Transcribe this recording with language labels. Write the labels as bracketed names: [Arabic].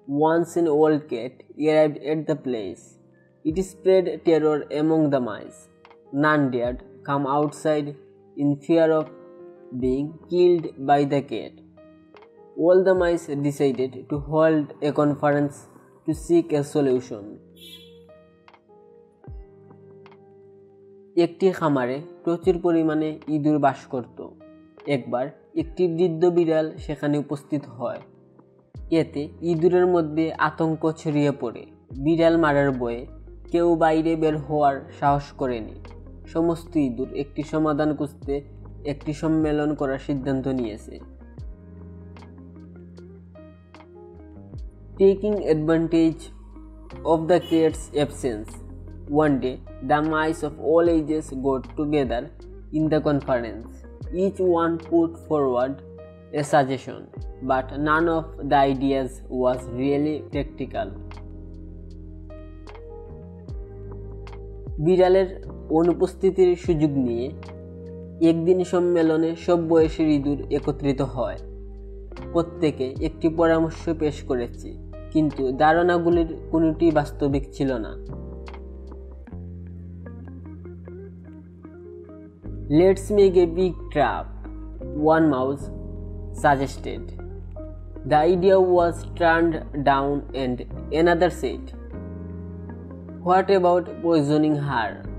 [English] Once an old cat arrived at the place. It spread terror among the mice. None dared come outside in fear of being killed by the cat. All the mice decided to hold a conference to seek a solution. [Bangla] একটি খামারে প্রচুর পরিমাণে ইঁদুর বাস করত। একবার একটি বৃদ্ধ বিড়াল সেখানে উপস্থিত হয়। এতে ইঁদুরের মধ্যে আতঙ্ক ছড়িয়ে পড়ে। বিড়াল মারার ভয়ে কেউ বাইরে বের হওয়ার সাহস করেনি। সমস্ত ইঁদুর একটি সমাধান খুঁজতে একটি সম্মেলন করার সিদ্ধান্ত নিয়েছে। [English] Taking advantage of the cat's absence, one day the mice of all ages got together in the conference. Each one put forward a suggestion, but none of the ideas was really practical. [Bangla] বিড়ালের অনুপস্থিতির সুযোগ নিয়ে একদিন সম্মেলনে সব বয়সের ইঁদুর একত্রিত হয়। প্রত্যেকে একটি পরামর্শ পেশ করেছে, কিন্তু ধারণাগুলির কোনোটি বাস্তবিক ছিল না। [English] Let's make a big trap, one mouse suggested. The idea was turned down and another said, what about poisoning her?